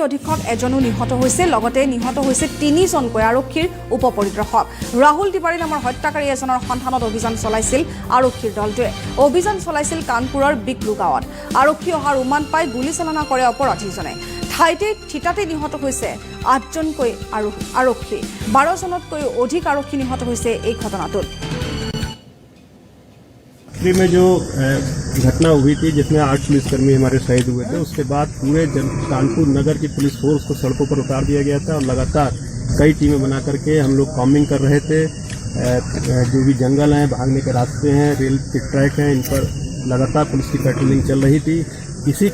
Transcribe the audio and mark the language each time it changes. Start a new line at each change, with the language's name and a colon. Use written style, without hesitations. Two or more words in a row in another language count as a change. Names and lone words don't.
Assamese: অধীক্ষক এজনো নিহত হৈছে লগতে নিহত হৈছে 3জনকৈ আৰক্ষীৰ উপ পৰিদৰ্শক ৰাহুল তিৱাৰী নামৰ হত্যাকাৰী এজনৰ সন্ধানত অভিযান চলাইছিল আৰক্ষীৰ দলটোৱে অভিযান চলাইছিল কানপুৰৰ বিকলু গাঁৱত আৰক্ষী অহাৰ উমান পাই গুলীচালনা কৰে অপৰাধীজনে থিতাতে নিহত হৈছে 8জনকৈ আৰক্ষী 12জনতকৈ অধিক আৰক্ষী নিহত হৈছে এই ঘটনাটোত
Hindi: में जो घटना हुई थी जिसमें 8 पुलिसकर्मी हमारे शहीद हुए थे उसके बाद पूरे कानपुर नगर की पुलिस फोर्स को सड़कों पर उतार दिया गया था और लगातार कई टीमें बना करके हम लोग कॉम्बिंग कर रहे थे जो भी जंगल हैं भागने के रास्ते हैं रेल के ट्रैक हैं इन पर लगातार पुलिस की पेट्रोलिंग चल रही थी इसी